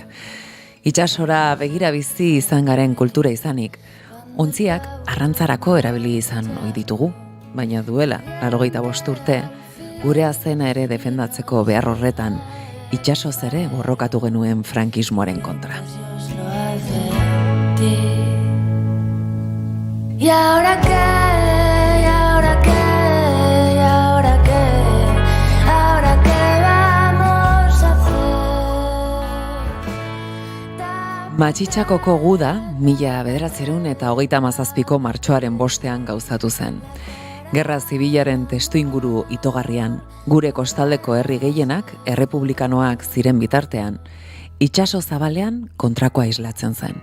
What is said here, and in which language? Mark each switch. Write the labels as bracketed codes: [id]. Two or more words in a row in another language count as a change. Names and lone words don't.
[eu] Itsasora begira bizi izan garen kultura izanik, ontziak arrantzarako erabili izan ohi ditugu, baina duela 85 urte, gure azena ere defendatzeko behar horretan, itsasoz ere borrokatu genuen frankismoaren kontra. [es] ¿Y ahora qué? ¿Y ahora qué? ¿Y ahora qué? ¿Ahora qué vamos a hacer? [eu] Matxitxakoko guda 1937ko martxoaren 5ean gauzatu zen. Gerra zibilaren testuinguru itogarrian, gure kostaldeko herri gehienak errepublikanoak ziren bitartean, itsaso zabalean kontrakoa islatzen zen.